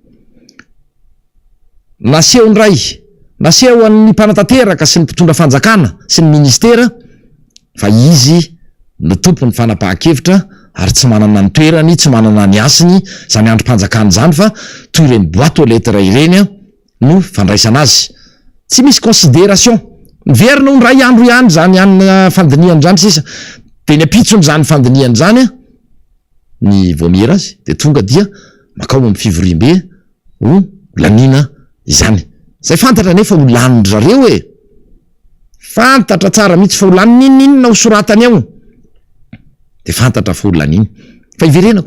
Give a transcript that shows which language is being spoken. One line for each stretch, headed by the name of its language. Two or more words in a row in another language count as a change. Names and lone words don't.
Malagasy: naseho ny ray naseho an'ny mpanatanteraka sy ny mpitondra fanjakana sy ny ministera fa izy no tompo ny fanapahan-kevitra ary tsy manana ny toerany tsy manana ny asiny zany androm-panjakana zany fa toy ireny
French: boîte aux lettres
Malagasy: ireny no fandraisana azy tsy misy considération miverina ho ny ray andro ihany zany any fandiniany zany sisa de ny apitsony zany fandiniany zany ny vomiera azy de tonga dia makao amin'ny fivoriam-be ho lanina izany zay fantatra nefa ho laniny zareo fantatra tsara mihitsy fa ho laniny ininona ho soratany ao de fantatra fa ho laniny fa iverenako